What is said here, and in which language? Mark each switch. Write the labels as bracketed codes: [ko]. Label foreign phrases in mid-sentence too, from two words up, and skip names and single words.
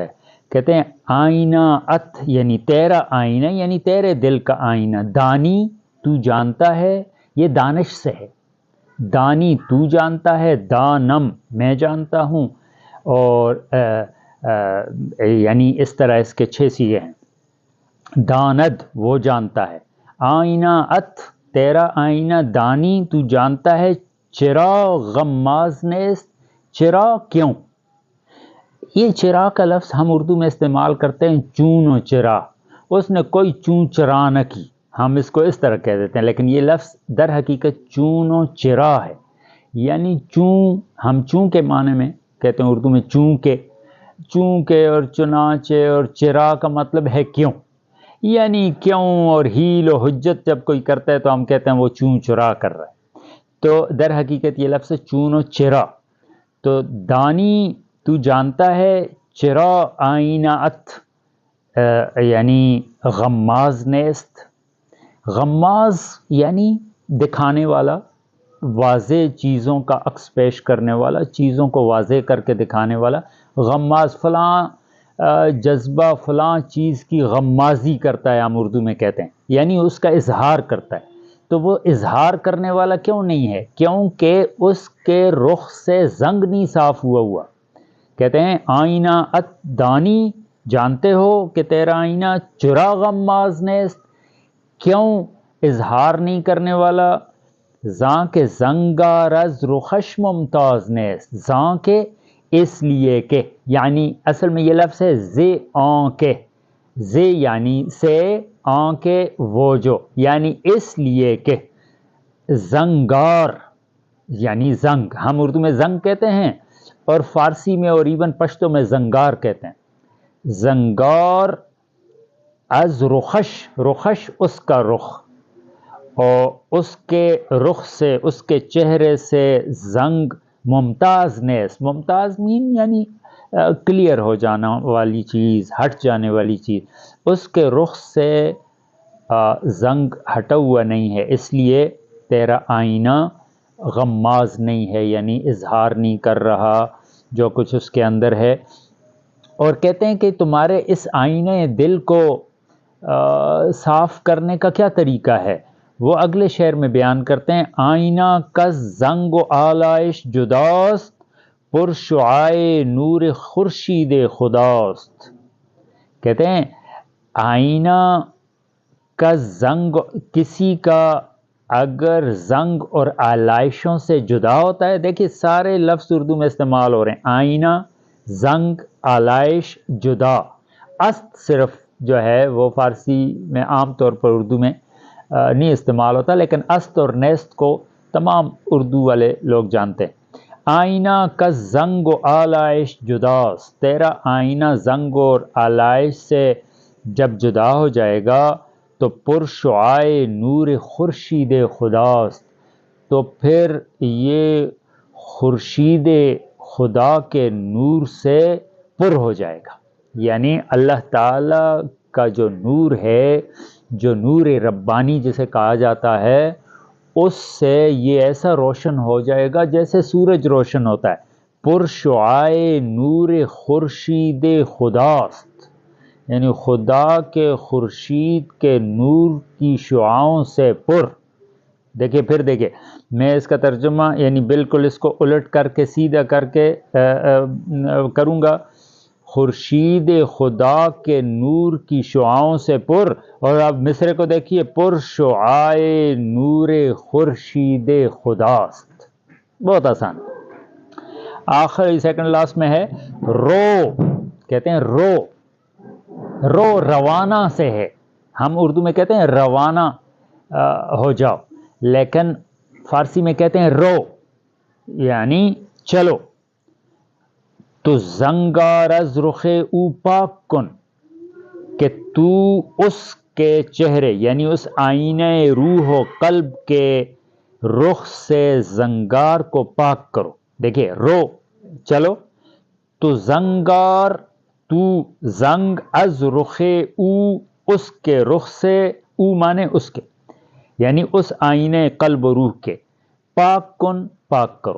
[ur] کہتے ہیں [fa] آئینہ ات [ur] یعنی تیرا آئینہ، یعنی تیرے دل کا آئینہ، دانی تو جانتا ہے، یہ دانش سے ہے، دانی تو جانتا ہے، دانم میں جانتا ہوں، اور یعنی اس طرح اس کے 6 صیغے ہیں۔ داند وہ جانتا ہے، [fa] آئینہ ات [ur] تیرا آئینہ، دانی تو جانتا ہے، [fa] چرا غماز نیست، چرا کیوں؟ [ur] یہ چرا کا لفظ ہم اردو میں استعمال کرتے ہیں چون و چرا، اس نے کوئی چون چرا نہ کی، ہم اس کو اس طرح کہہ دیتے ہیں، لیکن یہ لفظ در حقیقت چون و چرا ہے، یعنی چون، ہم چون کے معنی میں کہتے ہیں اردو میں چون کے اور چنانچہ، اور چرا کا مطلب ہے کیوں، یعنی کیوں اور ہیل و حجت جب کوئی کرتا ہے تو ہم کہتے ہیں وہ چون چرا کر رہا ہے، تو در حقیقت یہ لفظ چون و چرا۔ تو دانی تو جانتا ہے، [fa] چرا آئینہ ات [ur] یعنی [fa] غماز نیست، [ur] غماز یعنی دکھانے والا، واضح چیزوں کا عکس پیش کرنے والا، چیزوں کو واضح کر کے دکھانے والا۔ غماز فلاں جذبہ فلاں چیز کی غمازی کرتا ہے، ہم اردو میں کہتے ہیں، یعنی اس کا اظہار کرتا ہے۔ تو وہ اظہار کرنے والا کیوں نہیں ہے؟ کیونکہ اس کے رخ سے زنگ نہیں صاف ہوا۔ کہتے ہیں [fa] آئینہ ات دانی، [ur] جانتے ہو کہ تیرا آئینہ [fa] چرا غماز نیست، [ur] کیوں اظہار نہیں کرنے والا؟ [fa] زاں کے زنگار از رخش ممتاز نیست، [ur] زاں کے اس لیے کہ، یعنی اصل میں یہ لفظ ہے [fa] زے آن کے، [ur] زے یعنی سے، آن کے وہ جو، یعنی اس لیے کہ زنگار یعنی زنگ، ہم اردو میں زنگ کہتے ہیں اور فارسی میں اور ایون پشتو میں زنگار کہتے ہیں۔ [fa] زنگار از رخش، [ur] رخش اس کا رخ، اور اس کے رخ سے، اس کے چہرے سے زنگ [fa] ممتاز نیس، [ur] ممتاز مین یعنی کلیئر ہو جانا والی چیز، ہٹ جانے والی چیز، اس کے رخ سے زنگ ہٹا ہوا نہیں ہے، اس لیے تیرا آئینہ غماز نہیں ہے، یعنی اظہار نہیں کر رہا جو کچھ اس کے اندر ہے۔ اور کہتے ہیں کہ تمہارے اس آئینہ دل کو صاف کرنے کا کیا طریقہ ہے، وہ اگلے شعر میں بیان کرتے ہیں۔ [fa] آئینہ کز زنگ و آلائش جداست، پر شعاع نور خورشید خداست۔ [ur] کہتے ہیں آئینہ کا زنگ، کسی کا اگر زنگ اور آلائشوں سے جدا ہوتا ہے، دیکھیے سارے لفظ اردو میں استعمال ہو رہے ہیں، آئینہ، زنگ، آلائش، جدا۔ است صرف جو ہے وہ فارسی میں عام طور پر اردو میں نہیں استعمال ہوتا، لیکن است اور نیست کو تمام اردو والے لوگ جانتے ہیں۔ [fa] آئینہ کا زنگ و آلائش جداست، [ur] تیرا آئینہ زنگ اور آلائش سے جب جدا ہو جائے گا تو [fa] پر شعاع نور خورشید خداست، [ur] تو پھر یہ خورشید خدا کے نور سے پر ہو جائے گا، یعنی اللہ تعالی کا جو نور ہے، جو نور ربانی جسے کہا جاتا ہے، اس سے یہ ایسا روشن ہو جائے گا جیسے سورج روشن ہوتا ہے۔ پر شعاع نور خورشید خداست، یعنی خدا کے خورشید کے نور کی شعاؤں سے پر۔ دیکھیے پھر دیکھیے، میں اس کا ترجمہ یعنی بالکل اس کو الٹ کر کے سیدھا کر کے کروں گا، خورشید خدا کے نور کی شعاؤں سے پر، اور اب مصرے کو دیکھیے، پر شعاع نور خورشید خداست۔ بہت آسان۔ آخری سیکنڈ لاسٹ میں ہے رو، کہتے ہیں رو، رو روانہ سے ہے، ہم اردو میں کہتے ہیں روانہ ہو جاؤ، لیکن فارسی میں کہتے ہیں رو، یعنی چلو۔ [fa] تو زنگار از رخ او پاک کن، [ur] کہ تو اس کے چہرے یعنی اس آئینہ روح و قلب کے رخ سے زنگار کو پاک کرو۔ دیکھیے رو چلو، [fa] تو زنگار، [ur] تو زنگ، [fa] از رخ او [ur] اس کے رخ سے، او مانے اس کے، یعنی اس آئینہ قلب و روح کے، [fa] پاک کن [ur] پاک کرو۔